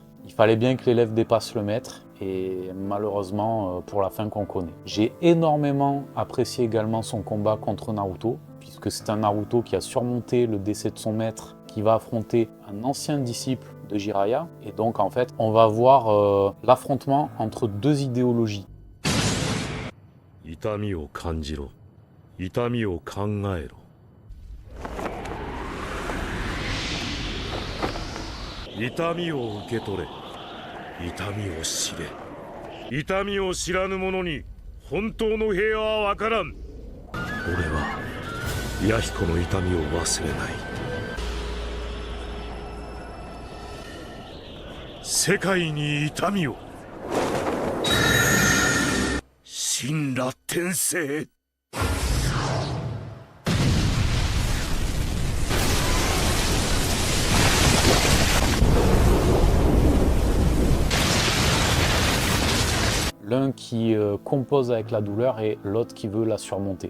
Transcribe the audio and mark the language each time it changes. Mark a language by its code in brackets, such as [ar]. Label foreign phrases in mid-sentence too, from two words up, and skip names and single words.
[fr] Il fallait bien que l'élève dépasse le maître, et malheureusement pour la fin qu'on connaît. J'ai énormément apprécié également son combat contre Naruto, puisque c'est un Naruto qui a surmonté le décès de son maître, qui va affronter un ancien disciple de Jiraiya, et donc en fait on va voir l'affrontement entre 2 idéologies. [ja] 痛みを感じろ、痛みを考えろ. 痛みを受け取れ、痛みを知れ. 痛みを知らぬ者に本当の平和は分からん. 俺は弥彦の痛みを忘れない. 世界に痛みを神羅転生 [fr] L'un qui compose avec la douleur et l'autre qui veut la surmonter.